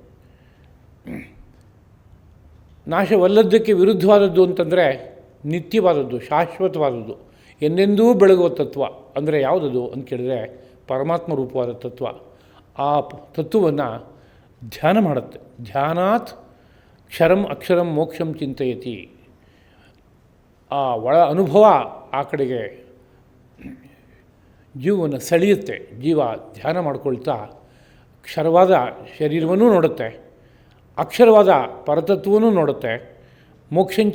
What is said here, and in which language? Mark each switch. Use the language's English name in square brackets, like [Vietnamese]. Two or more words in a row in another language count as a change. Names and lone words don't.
[Kannada] ನಾಶವಲ್ಲದ್ದಕ್ಕೆ ವಿರುದ್ಧವಾದದ್ದು ಅಂತಂದರೆ ನಿತ್ಯವಾದದ್ದು, ಶಾಶ್ವತವಾದದ್ದು, ಎಂದೆಂದೂ ಬೆಳಗುವ ತತ್ವ. ಅಂದರೆ ಯಾವುದದು ಅಂತ ಕೇಳಿದರೆ ಪರಮಾತ್ಮ ರೂಪವಾದ ತತ್ವ. ಆ ತತ್ವವನ್ನು ಧ್ಯಾನ ಮಾಡುತ್ತೆ. [Sanskrit] ಧ್ಯಾನಾತ್ ಅಕ್ಷರಂ ಮೋಕ್ಷಂ ಚಿಂತಯತಿ. [Kannada] ಆ ಒಳ ಅನುಭವ ಆ ಕಡೆಗೆ ಜೀವವನ್ನು ಸೆಳೆಯುತ್ತೆ. ಜೀವ ಧ್ಯಾನ ಮಾಡ್ಕೊಳ್ತಾ ಕ್ಷರವಾದ ಶರೀರವನ್ನೂ ನೋಡುತ್ತೆ, ಅಕ್ಷರವಾದ ಪರತತ್ವವನ್ನೂ ನೋಡುತ್ತೆ.